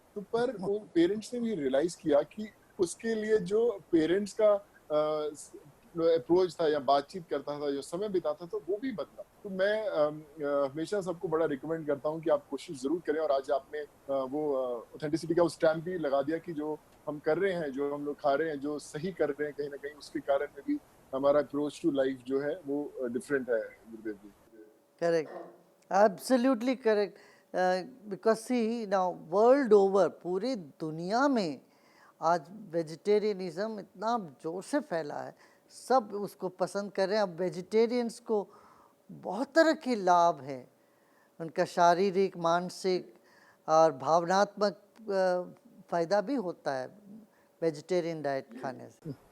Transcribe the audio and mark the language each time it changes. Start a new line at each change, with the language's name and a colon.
Hindi: तो पर वो पेरेंट्स ने भी रियलाइज किया कि उसके लिए जो पेरेंट्स का अप्रोच था या बातचीत करता था, जो समय बिताता था, वो भी बदला। तो मैं हमेशा सबको बड़ा रिकमेंड करता हूँ कि आप कोशिश जरूर करें, और आज आपने वो ऑथेंटिसिटी का स्टैम्प भी लगा दिया कि जो हम कर रहे हैं, जो हम लोग खा रहे हैं, जो सही कर रहे हैं, कहीं ना कहीं उसके कारण में भी हमारा अप्रोच टू लाइफ जो है वो डिफरेंट है। गुरुदेव जी,
English: Correct, absolutely correct. Because see now world over,
Hindi: पूरी दुनिया में आज वेजिटेरियनिज्म इतना जोर से फैला है, सब उसको पसंद कर रहे हैं। अब वेजिटेरियंस को बहुत तरह के लाभ हैं, उनका शारीरिक, मानसिक और भावनात्मक फ़ायदा भी होता है वेजिटेरियन डाइट खाने से।